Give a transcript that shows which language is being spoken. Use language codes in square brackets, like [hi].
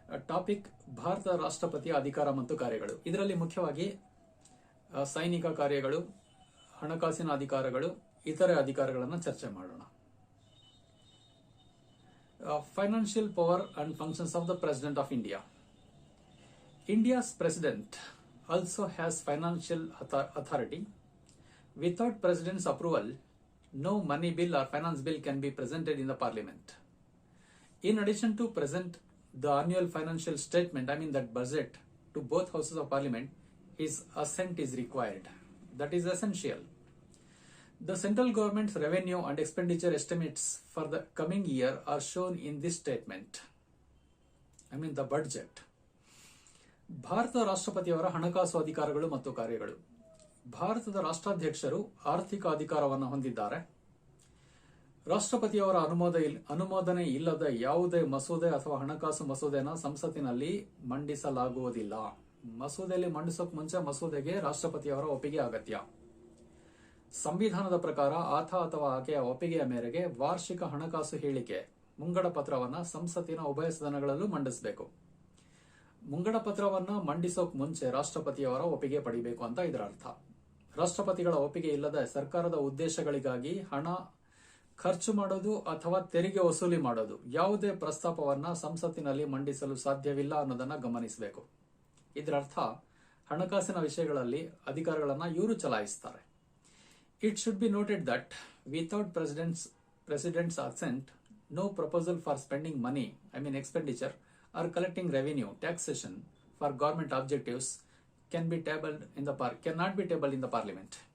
[kn] Topic Bharat ರಾಷ್ಟ್ರಪತಿಯ ಅಧಿಕಾರ ಮತ್ತು ಕಾರ್ಯಗಳು. ಇದರಲ್ಲಿ ಮುಖ್ಯವಾಗಿ ಸೈನಿಕ ಕಾರ್ಯಗಳು, ಹಣಕಾಸಿನ ಅಧಿಕಾರಗಳು, ಇತರೆ ಅಧಿಕಾರಗಳನ್ನು ಚರ್ಚೆ ಮಾಡೋಣ. [en] Financial power and functions of the president of India. India's president also has financial authority. Without president's approval, no money bill or finance bill can be presented in the parliament. In addition to present the annual financial statement, that budget, to both houses of parliament, his assent is required. That is essential. The central government's revenue and expenditure estimates for the coming year are shown in this statement. The budget. [kn] Bharat ರಾಷ್ಟ್ರಪತಿಯವರ ಹಣಕಾಸು ಅಧಿಕಾರಗಳು ಮತ್ತು ಕಾರ್ಯಗಳು. ಭಾರತದ ರಾಷ್ಟ್ರಾಧ್ಯಕ್ಷರು ಆರ್ಥಿಕ ಅಧಿಕಾರವನ್ನು ಹೊಂದಿದ್ದಾರೆ. ರಾಷ್ಟ್ರಪತಿಯವರ ಅನುಮೋದನೆ ಇಲ್ಲದ ಯಾವುದೇ ಮಸೂದೆ ಅಥವಾ ಹಣಕಾಸು ಮಸೂದೆನ ಸಂಸತ್ತಿನಲ್ಲಿ ಮಂಡಿಸಲಾಗುವುದಿಲ್ಲ. ಮಸೂದೆಯಲ್ಲಿ ಮಂಡಿಸೋಕ್ ಮುಂಚೆ ಮಸೂದೆಗೆ ರಾಷ್ಟ್ರಪತಿಯವರ ಒಪ್ಪಿಗೆ ಅಗತ್ಯ. ಸಂವಿಧಾನದ ಪ್ರಕಾರ ಆತ ಅಥವಾ ಆಕೆಯ ಒಪ್ಪಿಗೆಯ ಮೇರೆಗೆ ವಾರ್ಷಿಕ ಹಣಕಾಸು ಹೇಳಿಕೆ ಮುಂಗಡ ಪತ್ರವನ್ನ ಸಂಸತ್ತಿನ ಉಭಯ ಸದನಗಳಲ್ಲೂ ಮಂಡಿಸಬೇಕು. ಮುಂಗಡ ಪತ್ರವನ್ನ ಮಂಡಿಸೋಕ್ ಮುಂಚೆ ರಾಷ್ಟ್ರಪತಿಯವರ ಒಪ್ಪಿಗೆ ಪಡಿಬೇಕು ಅಂತ ಇದರ ಅರ್ಥ. ರಾಷ್ಟ್ರಪತಿಗಳ ಒಪ್ಪಿಗೆ ಇಲ್ಲದೆ ಸರ್ಕಾರದ ಉದ್ದೇಶಗಳಿಗಾಗಿ ಹಣ ಖರ್ಚು ಮಾಡೋದು ಅಥವಾ ತೆರಿಗೆ ವಸೂಲಿ ಮಾಡೋದು ಯಾವುದೇ ಪ್ರಸ್ತಾಪವನ್ನ ಸಂಸತ್ತಿನಲ್ಲಿ ಮಂಡಿಸಲು ಸಾಧ್ಯವಿಲ್ಲ ಅನ್ನೋದನ್ನ ಗಮನಿಸಬೇಕು. ಇದರ ಅರ್ಥ ಹಣಕಾಸಿನ ವಿಷಯಗಳಲ್ಲಿ ಅಧಿಕಾರಗಳನ್ನ ಇವರು ಚಲಾಯಿಸುತ್ತಾರೆ. [en] It should be noted that without president's assent, no proposal for spending money, expenditure, or collecting revenue, taxation for government objectives cannot be tabled in the parliament.